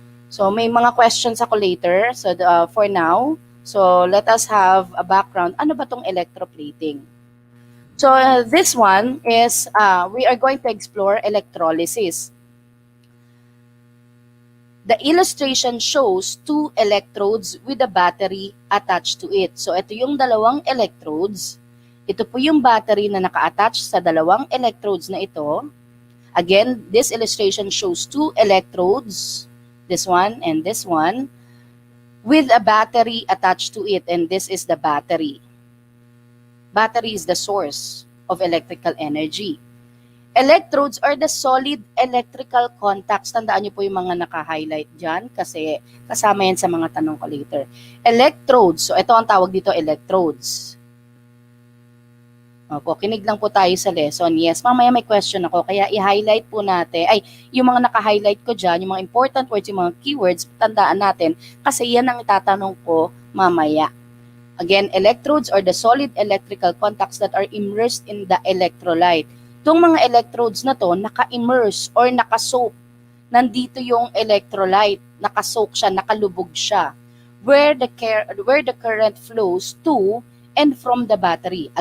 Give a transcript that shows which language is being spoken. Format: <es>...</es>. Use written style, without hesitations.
<tl>So, may mga questions ako later.</tl> <en>So, for now, so let us have a background.</en> <tl>Ano ba tong electroplating?</tl> <en>So this one is, we are going to explore electrolysis. The illustration shows two electrodes with a battery attached to it.</en> <tl>So ito yung dalawang electrodes. Ito po yung battery na naka-attach sa dalawang electrodes na ito.</tl> <en>Again, this illustration shows two electrodes, this one and this one, with a battery attached to it, and this is the battery. Battery is the source of electrical energy. Electrodes are the solid electrical contacts.</en> <tl>Tandaan niyo po yung mga naka-highlight dyan kasi kasama yan sa mga tanong ko later. Electrodes. So, ito ang tawag dito, electrodes. Opo, kinig lang po tayo sa lesson. Yes, mamaya may question ako. Kaya i-highlight po natin. Yung mga naka-highlight ko dyan, yung mga important words, yung mga keywords, tandaan natin kasi yan ang itatanong ko mamaya.</tl> <en>Again, electrodes are the solid electrical contacts that are immersed in the electrolyte.</en> <tl>Itong mga electrodes na to, naka-immerse or naka-soak. Nandito yung electrolyte, naka-soak siya, nakalubog siya.</tl> <en>Where the current flows to and from the battery.</en>